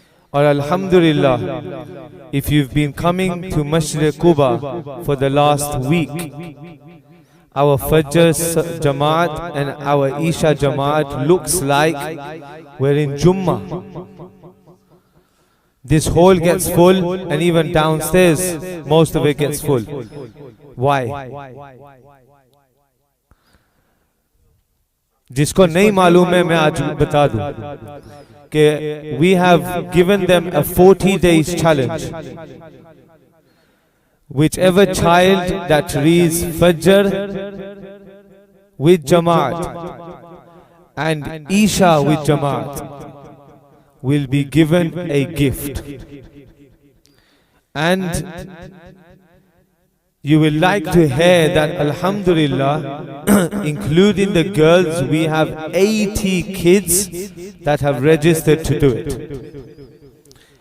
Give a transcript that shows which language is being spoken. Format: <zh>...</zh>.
<en>Or Alhamdulillah, if you've been coming to Masjid Quba for the last week, our Fajr Jamaat and our Isha Jamaat looks like we're in Jummah. This hall gets full, and even downstairs most of it gets full. Why?</en> <ur>جس کو نہیں معلوم ہے میں آج بتا دوں کہ</ur> <en>we have given them a 40 days challenge. Whichever child that reads Fajr with Jamaat and Isha with Jamaat will be given a gift. And you will like to hear that Alhamdulillah, including the girls, we have 80 kids that have registered to do it.</en>